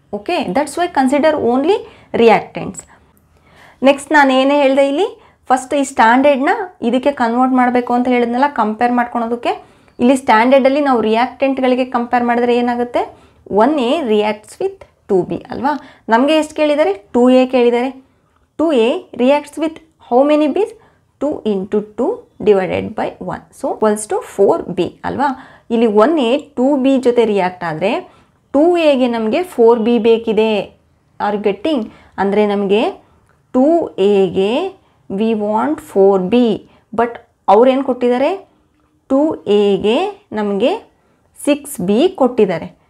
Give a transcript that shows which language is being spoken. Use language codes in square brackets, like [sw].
[kn] Okay, [en] That's why consider only reactants. [kn] Next ನಾನು ಏನೇ ಹೇಳಿದೆ, ಇಲ್ಲಿ ಫಸ್ಟ್ ಈ ಸ್ಟ್ಯಾಂಡರ್ಡ್ನ ಇದಕ್ಕೆ ಕನ್ವರ್ಟ್ ಮಾಡಬೇಕು ಅಂತ ಹೇಳಿದ್ನಲ್ಲ, ಕಂಪೇರ್ ಮಾಡ್ಕೊಳೋದಕ್ಕೆ. ಇಲ್ಲಿ ಸ್ಟ್ಯಾಂಡರ್ಡಲ್ಲಿ ನಾವು ರಿಯಾಕ್ಟೆಂಟ್ಗಳಿಗೆ ಕಂಪೇರ್ ಮಾಡಿದ್ರೆ ಏನಾಗುತ್ತೆ, 1A [en] reacts with [kn] 2B ಅಲ್ವಾ. ನಮಗೆ ಎಷ್ಟು ಕೇಳಿದ್ದಾರೆ, 2A ಕೇಳಿದ್ದಾರೆ. [en] 2A reacts with how many Bs, 2 into 2 divided by 1. So equals to 4b ಅಲ್ವಾ. [kn] ಇಲ್ಲಿ 1a 2b ಜೊತೆ ರಿಯಾಕ್ಟ್ ಆದರೆ 2aಗೆ ನಮಗೆ 4b ಬೇಕಿದೆ. [en] Are getting? [kn] ಅಂದರೆ ನಮಗೆ 2aಗೆ [en] we want 4b, [kn] ಬಟ್ ಅವ್ರೇನು ಕೊಟ್ಟಿದ್ದಾರೆ, 2aಗೆ ನಮಗೆ 6b ಕೊಟ್ಟಿದ್ದಾರೆ.